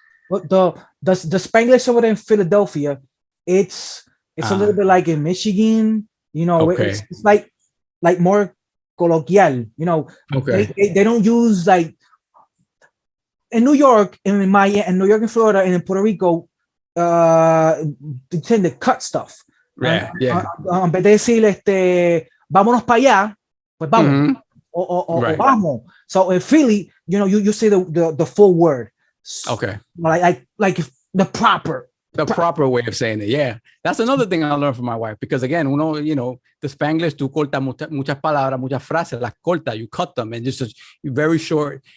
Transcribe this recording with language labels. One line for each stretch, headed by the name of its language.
English: But the Spanglish over there in Philadelphia, it's a little bit like in Michigan. You know, Okay. it's like more colloquial. You know, Okay. they don't use like in New York, in Miami, and New York and Florida, and in Puerto Rico, they tend to cut stuff. Yeah. Yeah.
Spanish: En vez de decir vámonos para allá, pues vamos. Mm-hmm. O
English: Right.
Spanish: vamos.
English: So in Philly, you know, you say the full word. Okay. Like the proper. The proper way of saying it. Yeah. That's another thing I learned from my wife because again, you know, the Spanglish,
Spanish: tú cortas muchas palabras, muchas frases, las corta,
English: you cut them and just very short.